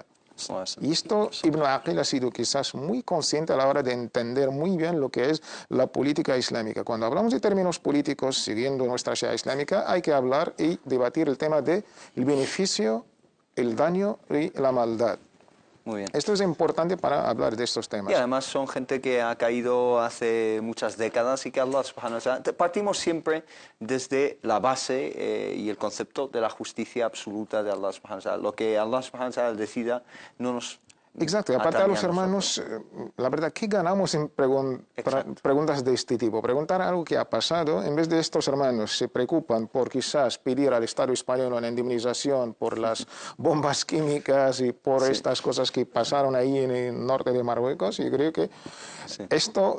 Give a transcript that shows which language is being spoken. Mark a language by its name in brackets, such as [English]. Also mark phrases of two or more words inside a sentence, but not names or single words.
[Spanish] Y esto Ibn Aqil ha sido quizás muy consciente a la hora de entender muy bien lo que es la política islámica. Cuando hablamos de términos políticos, siguiendo nuestra sharia islámica, hay que hablar y debatir el tema del beneficio, el daño y la maldad. Muy bien. Esto es importante para hablar de estos temas. Y además son gente que ha caído hace muchas décadas y que [Arabic] الله سبحانه وتعالى... [Spanish] Partimos siempre desde la base y el concepto de la justicia absoluta de [Arabic] الله سبحانه وتعالى. [Spanish] Lo que [Arabic] الله سبحانه وتعالى [Spanish] decida no nos... Exacto, y aparte a los hermanos, la verdad, ¿qué ganamos en preguntas de este tipo? Preguntar algo que ha pasado, en vez de estos hermanos se preocupan por quizás pedir al Estado español una indemnización por las bombas químicas y por estas cosas que pasaron ahí en el norte de Marruecos, y creo que esto...